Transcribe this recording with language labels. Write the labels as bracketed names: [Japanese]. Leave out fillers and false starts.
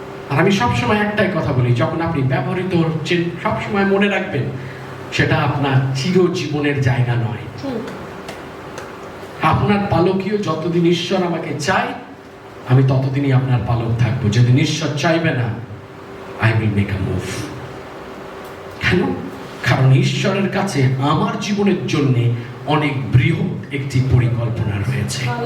[Bangla] আর আমি সবসময় একটাই কথা বলি, যখন আপনি ব্যবহৃত হচ্ছেন সবসময় মনে রাখবেন সেটা আপনার চিরজীবনের জায়গা নয়। আপনার পালকীয় যতদিন ঈশ্বর আমাকে চায়, আমি ততদিনই আপনার পালক থাকবো। যেদিন ঈশ্বর চাইবে না, [English] I will make a move. [Bangla] কেন? কারণ ঈশ্বরের কাছে আমার জীবনের জন্য অনেক বৃহৎ একটি পরিকল্পনা রয়েছে।